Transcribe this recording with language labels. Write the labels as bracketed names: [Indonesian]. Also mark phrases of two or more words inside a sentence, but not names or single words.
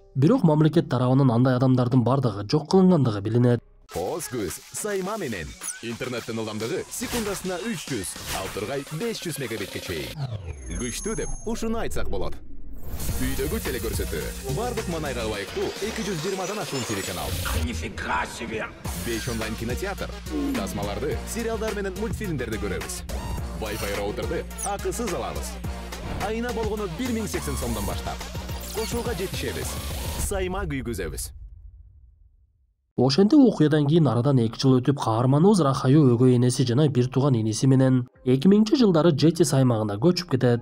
[Kyrgyz] Бирок мамлекет тарабынан андай адамдардын бардыгы жок кылынгандыгы билинет. Оз көз сайма менен интернеттин ылдамдыгы секундасына 300, ал тургай 500 мегабитке чейин. Күчтүү деп ушуну айтсак болот. Үйдөгү телекөрсөтүү бардык манайга ылайыктуу 220дан ашуун телеканал. [Russian] Нифига себе! [Kyrgyz] 5 онлайн кинотеатр. Тасмаларды, сериалдар менен мультфильмдерди көрөбүз. Wi-Fi роутерди акысыз алабыз. Айына болгону 1080 сомдон баштап. Кошууга жетишебиз. Сайма күйгүзөбүз. Ошентип окуядан кийин арадан 2 жыл өтүп, каарманыбыз Рахаю өгөй энеси жана бир тууган иниси менен 2000-жылдары Жетис аймагына көчүп кетет.